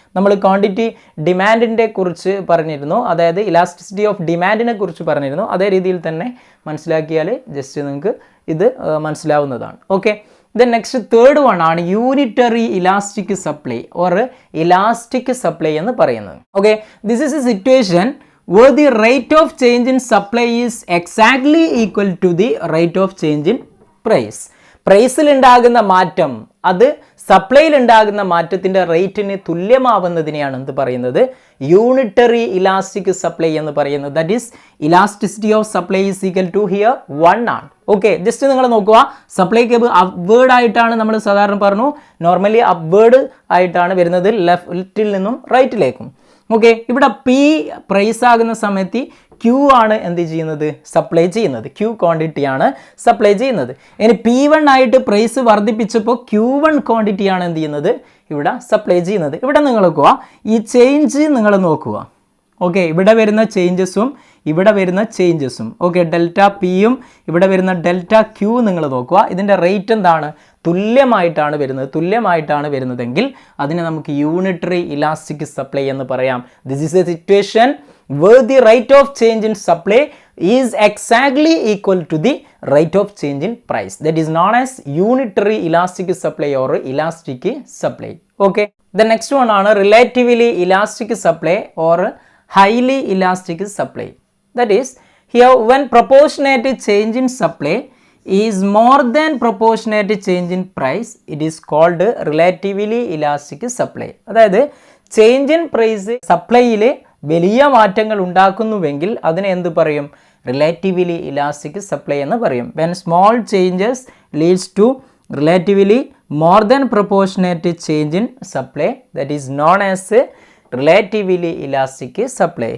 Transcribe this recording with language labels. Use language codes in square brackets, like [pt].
[ml] നമ്മൾ ക്വാണ്ടിറ്റി ഡിമാൻഡിൻ്റെ കുറിച്ച് പറഞ്ഞിരുന്നു, അതായത് ഇലാസ്റ്റിസിറ്റി ഓഫ് ഡിമാൻഡിനെ കുറിച്ച് പറഞ്ഞിരുന്നു. അതേ രീതിയിൽ തന്നെ മനസ്സിലാക്കിയാൽ ജസ്റ്റ് നിങ്ങൾക്ക് ഇത് മനസ്സിലാവുന്നതാണ്. Okay, [en] then next third one ആണ് unitary elastic supply or elastic supply [ml] എന്ന് പറയുന്നത്. [en] Okay, this is a situation where the rate of change in supply is exactly equal to the rate of change in price. [ml] പ്രൈസിൽ ഉണ്ടാകുന്ന മാറ്റം അത് സപ്ലൈയിൽ ഉണ്ടാകുന്ന മാറ്റത്തിൻ്റെ റേറ്റിന് തുല്യമാവുന്നതിനെയാണ് എന്ത് പറയുന്നത്, യൂണിറ്ററി ഇലാസ്റ്റിക് സപ്ലൈ എന്ന് പറയുന്നത്. [en] That is elasticity of supply is equal to here 1 ആണ്. [ml] ഓക്കെ, ജസ്റ്റ് നിങ്ങൾ നോക്കുക, സപ്ലൈ കേബിൾ അപ്വേർഡ് ആയിട്ടാണ് നമ്മൾ സാധാരണ പറഞ്ഞു, നോർമലി അപ്വേർഡ് ആയിട്ടാണ് വരുന്നത് ലെഫ്റ്റിൽ നിന്നും റൈറ്റിലേക്കും. ഓക്കെ, ഇവിടെ പി പ്രൈസ് ആകുന്ന സമയത്ത് ക്യൂ ആണ് എന്ത് ചെയ്യുന്നത്, സപ്ലൈ ചെയ്യുന്നത്. ക്യൂ ക്വാണ്ടിറ്റിയാണ് സപ്ലൈ ചെയ്യുന്നത്. ഇനി P1 ആയിട്ട് പ്രൈസ് വർദ്ധിപ്പിച്ചപ്പോൾ Q1 ക്വാണ്ടിറ്റിയാണ് എന്ത് ചെയ്യുന്നത്, ഇവിടെ സപ്ലൈ ചെയ്യുന്നത്. ഇവിടെ നിങ്ങൾ നോക്കുക, ഈ ചേഞ്ച് നിങ്ങൾ നോക്കുക. ഓക്കെ, ഇവിടെ വരുന്ന ചേഞ്ചസും ഇവിടെ വരുന്ന ചേഞ്ചസും, ഓക്കെ, ഡെൽറ്റ പിയും ഇവിടെ വരുന്ന ഡെൽറ്റ ക്യൂ നിങ്ങൾ നോക്കുക. ഇതിൻ്റെ റേറ്റ് എന്താണ്, തുല്യമായിട്ടാണ് വരുന്നതെങ്കിൽ അതിനെ നമുക്ക് യൂണിറ്ററി ഇലാസ്റ്റിക് സപ്ലൈ എന്ന് പറയാം. [en] This is a situation where the rate of change in supply is exactly equal to the rate of change in price. That is known as unitary elastic supply or elastic supply. Okay, the next one ആണ് relatively elastic supply or highly elastic supply. That is, here when proportionate change in supply is more than proportionate change in price, it is called relatively elastic supply. [ml] അതായത് change in price സപ്ലൈയിൽ വലിയ മാറ്റങ്ങൾ ഉണ്ടാക്കുന്നുവെങ്കിൽ അതിനെ എന്ത് പറയും, relatively elastic supply എന്ന് പറയും. When small changes leads to relatively more than proportionate change in supply, that is known as relatively elastic supply.